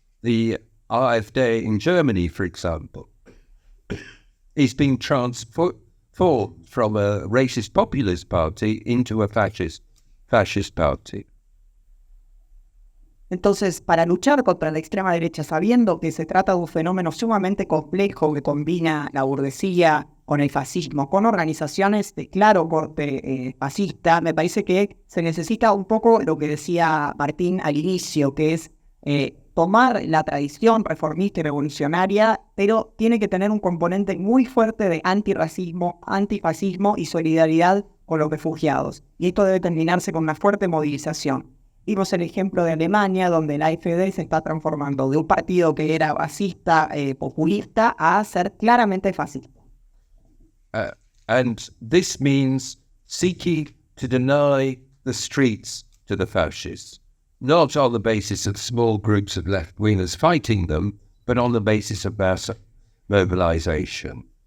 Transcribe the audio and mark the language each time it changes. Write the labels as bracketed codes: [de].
[en] The AfD in Germany, for example, is being transformed from a racist populist party into a fascist party. [es] Entonces, para luchar contra la extrema derecha, sabiendo que se trata de un fenómeno sumamente complejo que combina la burguesía con el fascismo, con organizaciones de claro corte fascista, me parece que se necesita un poco lo que decía Martín al inicio, que es tomar la tradición reformista y revolucionaria, pero tiene que tener un componente muy fuerte de antirracismo, antifascismo y solidaridad con los refugiados. Y esto debe terminarse con una fuerte movilización. Vimos el ejemplo de Alemania, donde la AfD se está transformando de un partido que era racista, populista, a ser claramente fascista. [en] And this means seeking to deny the streets to the fascists, not on the basis of small groups of left-wingers fighting them, but on the basis of mass mobilization.